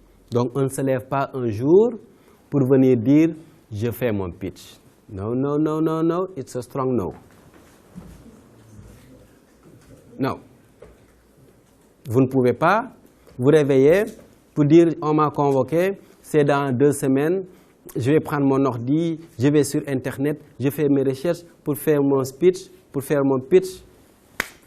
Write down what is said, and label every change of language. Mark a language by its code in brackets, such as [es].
[fr] Donc, on ne se lève pas un jour pour venir dire « je fais mon pitch ». [en] No, no, no, no, no, it's a strong no. [fr] Non. Vous ne pouvez pas vous réveiller pour dire « on m'a convoqué, c'est dans 2 semaines, je vais prendre mon ordi, je vais sur Internet, je fais mes recherches pour faire mon speech, pour faire mon pitch ».